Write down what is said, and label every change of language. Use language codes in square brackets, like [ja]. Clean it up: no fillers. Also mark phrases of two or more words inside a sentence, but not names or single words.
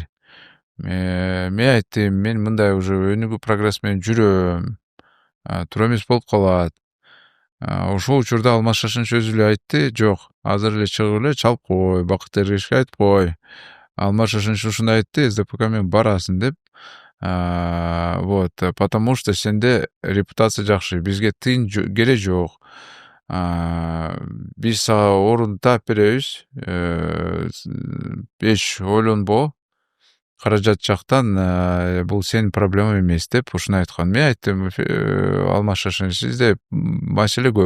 [ky] Мен айттым, мен мындай уже өнүгүү прогресс менен жүрөм. Туура эмес болуп калат. Ошол учурда Алмаз Шашенович өзү эле айтты, жок, азыр эле чыгып эле чалып кой, Бакыт Эргешевичке айтып кой. Алмаз Шашенович ушундай айтты, СДПК менен барасың деп. [ru] Вот, потому что [ky] сенде репутация жакшы, бизге тыйын керек жок. Биз сага орун таап беребиз. Эч ойлонбо. Каражат жактан бул сенин проблема эмес деп ушуну айткан. Мен айттым, Алмаз Шашенович, сизде маселе көп.